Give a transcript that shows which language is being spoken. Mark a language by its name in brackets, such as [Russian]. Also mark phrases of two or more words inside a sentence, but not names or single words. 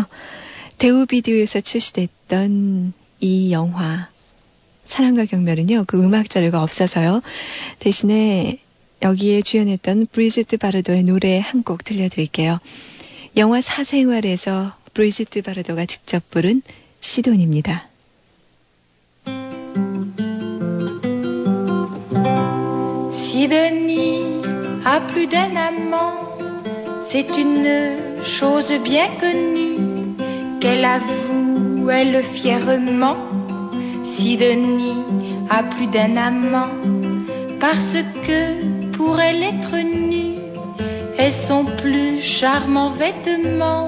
[Korean] 대우 비디오에서 출시됐던 이 영화 사랑과 경멸은요, 그 음악 자료가 없어서요. 대신에 여기에 주연했던 브리지트 바르도의 노래 한 곡 들려드릴게요. 영화 사생활에서 브리지트 바르도가 직접 부른 시돈입니다. [French] Sidonie a plus d'un amant, c'est une chose bien connue qu'elle avoue, elle fièrement. Sidonie a plus d'un amant parce que pour elle être nue est son plus charmant vêtement.